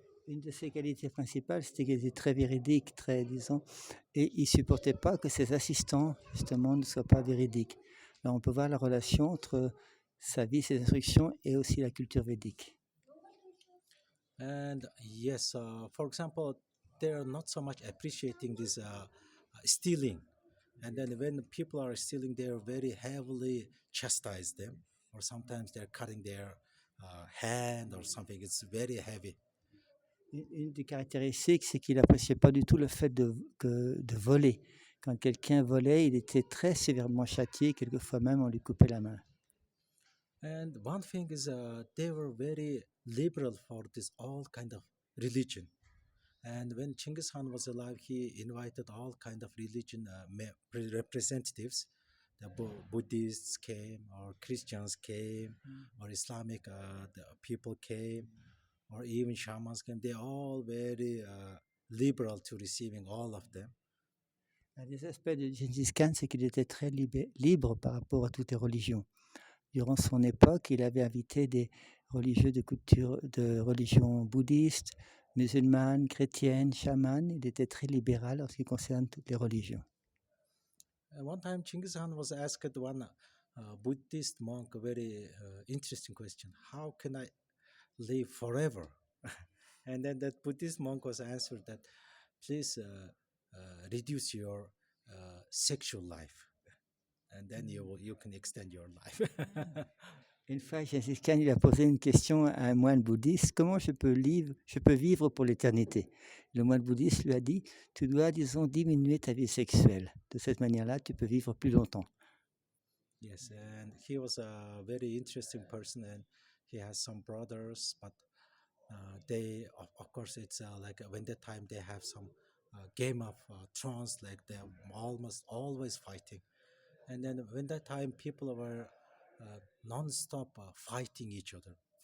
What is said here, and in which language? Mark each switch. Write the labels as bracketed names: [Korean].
[French] Une de ses qualités principales, c'était qu'il était très véridique, disons, et il ne supportait pas que ses assistants, justement, ne soient pas véridiques. Alors, on peut voir la relation entre sa vie, ses instructions et aussi la culture védique. [English] And yes, for example, they're not so much appreciating this stealing. And then when people are stealing, they're very heavily chastise them, or sometimes they're cutting their hand or something. It's very heavy. [French] Une des caractéristiques, c'est qu'il n'appréciait pas du tout le fait de voler. Quand quelqu'un volait, il était très sévèrement châtié, quelquefois même on lui coupait la main. [English] And one thing is they were very liberal for this all kind of religion. And when Genghis Khan was alive, he invited all kind of religion representatives. The Buddhists came, or Christians came, or Islamic the people came, or even shamans came. They're all very liberal to receiving all of them. [French] Un des aspects de Genghis Khan, c'est qu'il était très libre par rapport à toutes les religions. Durant son époque, il avait invité des religieux de religion bouddhiste, musulmane, chrétienne, chamane. Il était très libéral en ce qui concerne toutes les religions. [English] One time, Genghis Khan was asked one Buddhist monk, a very interesting question. How can I live forever? And then that Buddhist monk was answered that please reduce your sexual life, and then you can extend your life. [French] Une fois, Genghis Khan lui a posé une question à un moine bouddhiste, comment je peux vivre pour l'éternité? Le moine bouddhiste lui a dit, tu dois, disons, diminuer ta vie sexuelle. De cette manière-là, tu peux vivre plus longtemps. [English] Yes, and he was a very interesting person, and he has some brothers, but they, of course, it's like when that time they have some game of thrones, like they're almost always fighting. And then when that time people were non-stop fighting each other.